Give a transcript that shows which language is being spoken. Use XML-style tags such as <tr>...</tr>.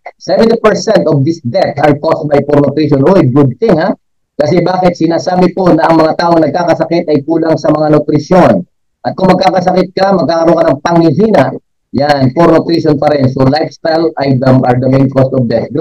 <en>70% of this death are caused by poor nutrition. Uy, good thing, ha?</en> <tl>Kasi bakit sinasabi po na ang mga taong nagkakasakit ay kulang sa mga nutrisyon. At kung magkakasakit ka, magkakaroon ka ng panghihina, yan, poor nutrition pa rin.</tl> <en>So, lifestyle are the main cause of death.</en>